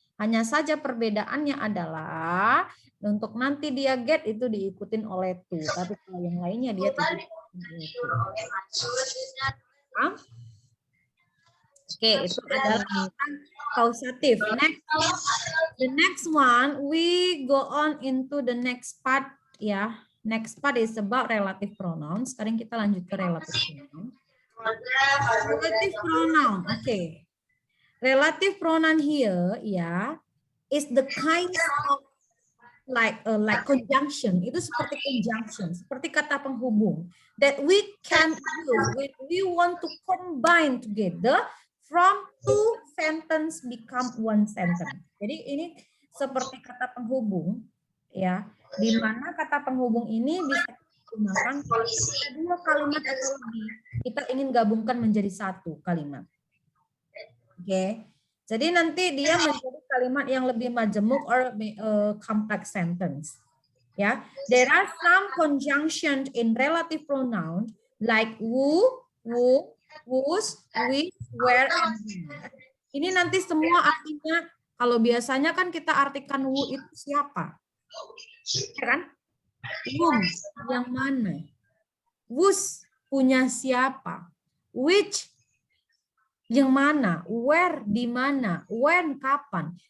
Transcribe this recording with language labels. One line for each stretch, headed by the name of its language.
Indonesian: Hanya saja perbedaannya adalah untuk nanti dia get itu diikutin oleh to, tapi kalau yang lainnya dia tidak. Oke, itu adalah kausatif.
English: The next one we go on into the next part ya. Next part is about relative pronoun.
Indonesian: Sekarang kita lanjut ke
English: relative pronoun. Relative pronoun, oke. Relative pronoun here ya is the kind of like conjunction,
Indonesian: itu seperti conjunction, seperti kata penghubung
English: that we can use when we want to combine together from two sentence become one sentence.
Indonesian: Jadi ini seperti kata penghubung, ya, di mana kata penghubung ini bisa digunakan ada dua kalimat atau lebih. Kita ingin gabungkan menjadi satu kalimat. Oke. Jadi nanti dia menjadi kalimat yang lebih majemuk
English: or complex sentence. Ya, there are some conjunctions in relative pronoun like who, whose, which, where, and when.
Indonesian: Ini nanti semua artinya, kalau biasanya kan kita artikan who itu siapa, ya kan? Whom, yang mana? Whose, punya siapa? Which, yang mana, where, di mana, when, kapan.